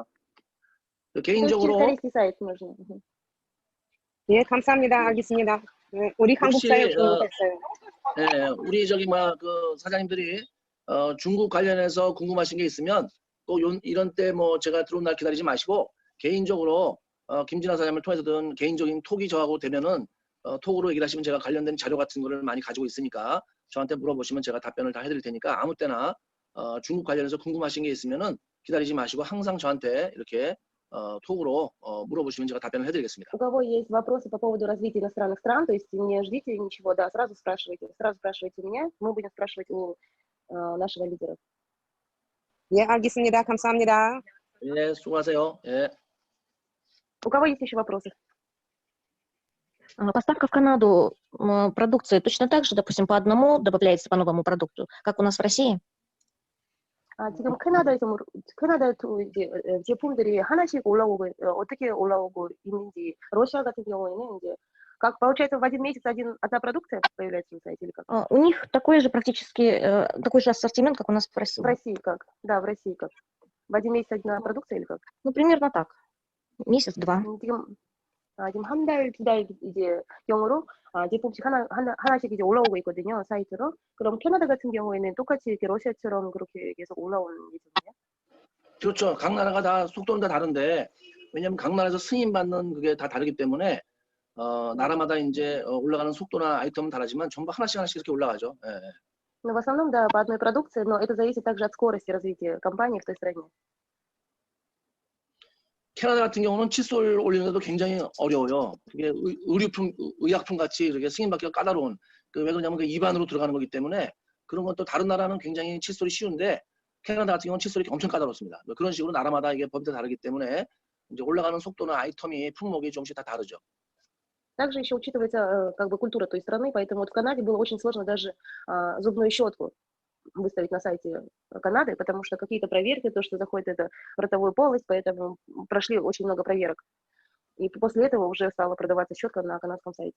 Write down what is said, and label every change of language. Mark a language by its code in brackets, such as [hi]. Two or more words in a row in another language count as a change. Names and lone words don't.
[ko] 개인적으로 [ru] через корейский сайт нужно. [ko] 예, 감사합니다. 알겠습니다. 우리 한국 사회 중국했어요. 예, 우리 저기 그 사장님들이 중국 관련해서 궁금하신 게 있으면 또 이런 때 뭐 제가 들어온 날 기다리지 마시고 개인적으로 김진아 사장님을 통해서든 개인적인 톡이 저하고 되면은 톡으로 얘기를 하시면 제가 관련된 자료 같은 거를 많이 가지고 있으니까 저한테 물어보시면 제가 답변을 다 해드릴 테니까 아무 때나 중국 관련해서 궁금하신 게 있으면은 기다리지 마시고 항상 저한테 이렇게 톡으로 물어보시면 제가 답변을 해드리겠습니다. [ru] У кого есть вопросы по поводу развития иностранных стран, то есть не ждите ничего, да, сразу спрашивайте у меня, мы будем спрашивать у нашего лидера. [ko] 예, 알겠습니다. 감사합니다. 예, 수고하세요. 예. [ru] У кого есть еще вопросы? Поставка в Канаду продукции точно так же, допустим, по одному добавляется по новому продукту, как у нас в России? [ko] 지금 캐나다에 이제 제품들이 하나씩 올라오고 어떻게 올라오고 있는지 러시아 같은 경우에는 이제 [ru] как получается в один месяц одна продукция появляется на сайте или как? У них такой же практически такой же ассортимент, как у нас в России. В России как? Да, в России как? В один месяц одна продукция или как? Ну, примерно так. Месяц-два. [ko] 지금 한 달, 두 달 이제 경우로 제품씩 하나씩 이제 올라오고 있거든요, 사이트로. 그럼 캐나다 같은 경우에는 똑같이 이렇게 러시아처럼 그렇게 계속 올라오는 예정이에요? 그렇죠. 각 나라가 다 속도는 다 다른데 왜냐하면 각 나라에서 승인받는 그게 다 다르기 때문에 나라마다 이제 올라가는 속도나 아이템은 다르지만 전부 하나씩 이렇게 올라가죠. 예. [ru] Но в основном, да, по одной продукции, но это зависит также от скорости развития компании в той стране. [ko] 캐나다 같은 경우는 칫솔 올리는 것도 굉장히 어려워요. 그게 의류품, 의약품 같이 이렇게 승인받기가 까다로운. 왜 그러냐면 그 입안으로 들어가는 거기 때문에 그런 것도 다른 나라는 굉장히 칫솔이 쉬운데 캐나다 같은 경우는 칫솔이 엄청 까다롭습니다. 그런 식으로 나라마다 이게 법이 다 다르기 때문에 이제 올라가는 속도나 아이템이 품목이 조금씩 다 다르죠. [ru] Также еще учитывается как бы культура той страны, поэтому вот в Канаде было очень сложно даже зубную щетку выставить на сайте Канады, потому что какие-то проверки, то, что заходит это в ротовую полость, поэтому прошли очень много проверок. И после этого уже стала продаваться щетка на канадском сайте.